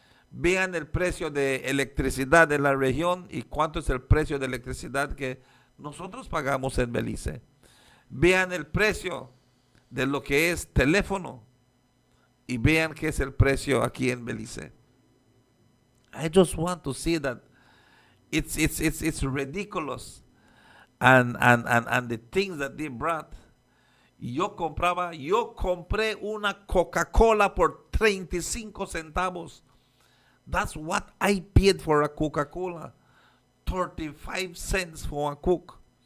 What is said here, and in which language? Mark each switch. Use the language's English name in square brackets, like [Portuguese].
[Spanish] Vean el precio de electricidad en la región y cuánto es el precio de electricidad que nosotros pagamos en Belice. Vean el precio de lo que es teléfono y vean qué es el precio aquí en Belice. [English] I just want to see that it's ridiculous and the things that they brought. [Spanish] Yo compré una Coca-Cola por 35 centavos. [English] That's what I paid for a Coca-Cola. 35 cents for a Coke.